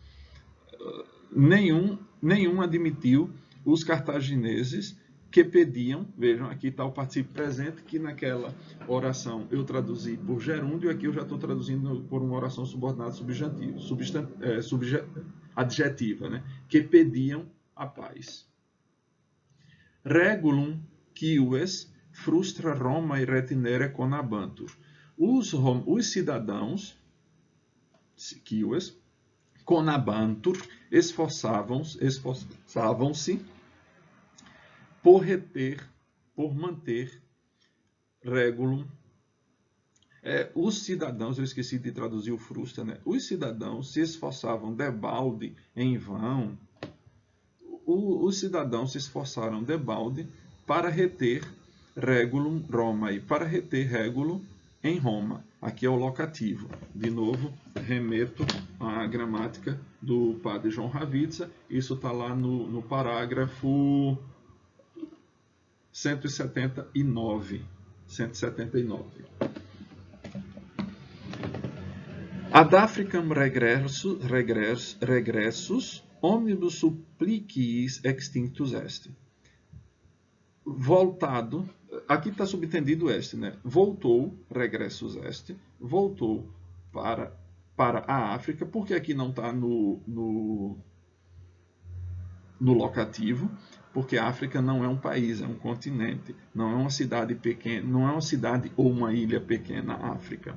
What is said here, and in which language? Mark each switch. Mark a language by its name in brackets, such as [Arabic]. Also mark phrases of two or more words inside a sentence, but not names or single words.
[Portuguese] Nenhum admitiu os cartagineses que pediam, vejam, aqui está o participio presente, que naquela oração eu traduzi por gerúndio, aqui eu já estou traduzindo por uma oração subordinada adjetiva, né? Que pediam a paz. [Latin] Regulum quies frustra Romae retinere conabantur. [Portuguese] Os cidadãos, [Latin] quies, conabantur, [Portuguese] esforçavam-se por manter Regulum. Os cidadãos, eu esqueci de traduzir o frustra, né? Os cidadãos se esforçavam debalde em vão. Os cidadãos se esforçaram debalde para reter [Latin] Regulum Romae, [Portuguese] para reter Régulo em Roma. Aqui é o locativo. De novo, remeto à gramática do padre João Ravizza. Isso está lá no parágrafo 179. [Latin] Ad Africam regressus omnibus suppliciis extinctus est. [Portuguese] Voltado, aqui está subtendido este, né? Voltou, [Latin] regressus est, [Portuguese] voltou para a África, porque aqui não está no locativo, porque a África não é um país, é um continente, não é uma cidade pequena, não é uma cidade ou uma ilha pequena, a África.